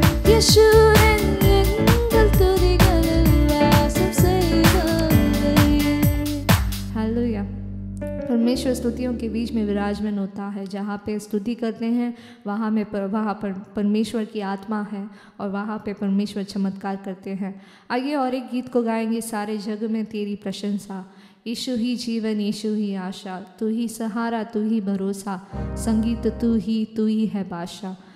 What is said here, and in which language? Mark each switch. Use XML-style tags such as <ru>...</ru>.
<ta>யேசுரன் எங்கள் துதிகளில் வாசம் செய்பவரே.</ta> <hi>हालेलुया। परमेश्वर स्तुतियों के बीच में विराजमान होता है। जहाँ पे स्तुति करते हैं वहाँ पर परमेश्वर की आत्मा है और वहाँ पे परमेश्वर चमत्कार करते हैं। आइए और एक गीत को गाएंगे, सारे जग में तेरी प्रशंसा। यीशु ही जीवन, यीशु ही आशा, तू ही सहारा, तू ही भरोसा, संगीत तू ही है बादशाह।</hi>